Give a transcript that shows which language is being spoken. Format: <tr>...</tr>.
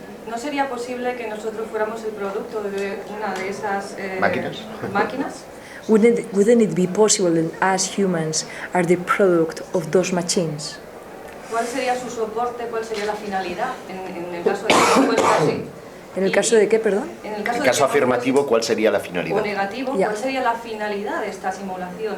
<es>¿no sería posible que nosotros fuéramos el producto de una de esas máquinas?</es> <en>Wouldn't it be possible that as humans are the product of those machines?</en> <es>¿Cuál sería su soporte? ¿Cuál sería la finalidad? En el caso de que fuese así. ¿En el caso de qué, perdón? En el caso afirmativo, ¿cuál sería la finalidad? O negativo,</es> <en>Yeah.</en> <es>¿cuál sería la finalidad de esta simulación?</es>